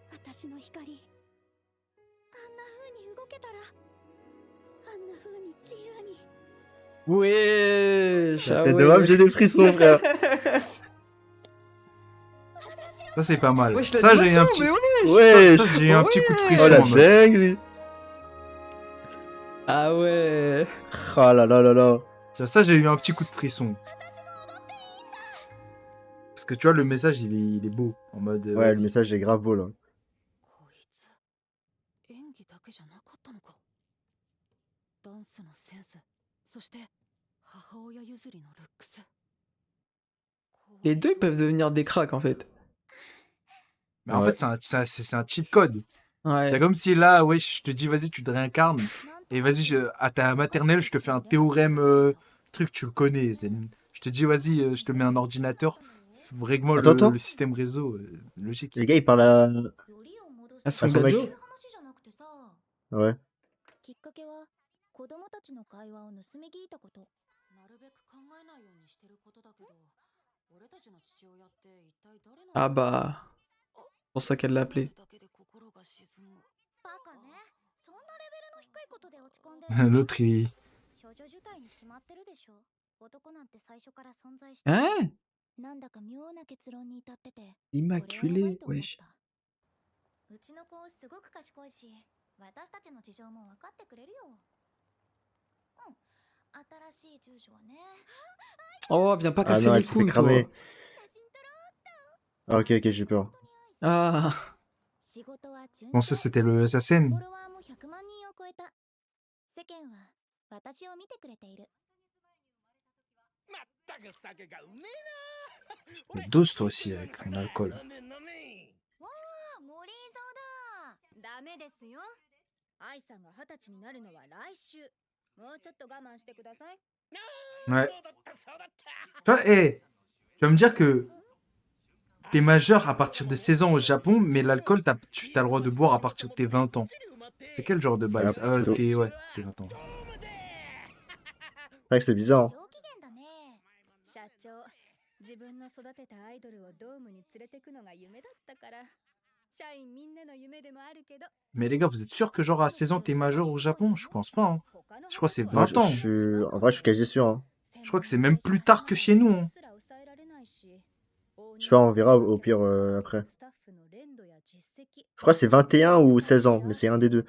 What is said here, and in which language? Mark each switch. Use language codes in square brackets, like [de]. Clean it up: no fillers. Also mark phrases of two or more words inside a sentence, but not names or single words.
[ja] 私の光あんな風に動けたらあんな風に自由に [fr] Wesh, La ah tête de Wam, ouais. j'ai des frissons, frère. Ça, c'est pas mal. Wesh, Ça, j'ai eu un l'animation, petit... mais Ouais. Ça, j'ai eu un petit coup de frisson. Oh la en mode. dinguerie. Ah ouais. Oh là là là là. Ça, j'ai eu un petit coup de frisson. Parce que tu vois, le message, il est beau. En mode. Ouais, vas-y. le message est grave beau là. [ja] こいつ演技だけじゃなかったのか。ダンスのセンス、そして母親譲りのルックス。 [fr] Les deux ils peuvent devenir des cracks en fait. Mais en Ouais. fait, c'est un [en] cheat code. [fr] Ouais. C'est comme si là, ouais, je te dis, vas-y, tu te réincarnes. Et vas-y, à ta maternelle, je te fais un théorème truc, tu le connais. Je te dis, vas-y, je te mets un ordinateur. Règle-moi Attends, attends. le système réseau. Logique. Les gars, ils parlent à. À son À son mec. gadget. Ouais. [ja] きっかけは子供たちの会話を盗み聞いたこと。なるべく考えないようにしてることだけど、俺たちの父親って一体誰なの？ [fr] Ah bah. C'est pour ça qu'elle l'a appelé. [ja] バカね。そんなレベルの低いことで落ち込んでる。 [fr] L'autre, il. [ja] 少女受胎に決まってるでしょ。男なんて最初から存在してる。 [fr] Hein? [ja] なんだか妙な結論に至ってて。 [fr] Immaculé, wesh. [ja] うちの子すごく賢いし、私たちの事情も分かってくれるよ。うん。新しい住所はね。 [fr] Oh, viens pas Ah casser non, les elle s'est fait couilles, toi. cramer. Ah, ok, ok, j'ai peur. Ah. Bon, ça, c'était le assassin. [ja] フォロワーも100万人を超えた。世間は私を見てくれている。 [fr] Dose toi aussi avec ton alcool. [ja] わあ、森井蔵だ。ダメですよ。愛さんが20歳になるのは来週。もうちょっと我慢してください。 [fr] Ouais. Toi, hey, tu vas me dire que t'es majeur à partir de 16 ans au Japon, mais l'alcool, tu as le droit de boire à partir de tes 20 ans. C'est quel genre de bail? Ah, plutôt. Ouais, t'es 20 ans. C'est vrai que c'est bizarre. Hein. [ja] 上機嫌だね。社長、自分の育てたアイドルをドームに連れてくのが夢だったから。社員みんなの夢でもあるけど。 [fr] Mais les gars, vous êtes sûr que genre à 16 ans t'es majeur au Japon? Je pense pas. Hein. Je crois que c'est Moi, 20 ans. En vrai, je suis quasi sûr. Hein. Je crois que c'est même plus tard que chez nous. Hein. Je sais pas, on verra au pire après. Je crois que c'est 21 ou 16 ans, mais c'est un des deux.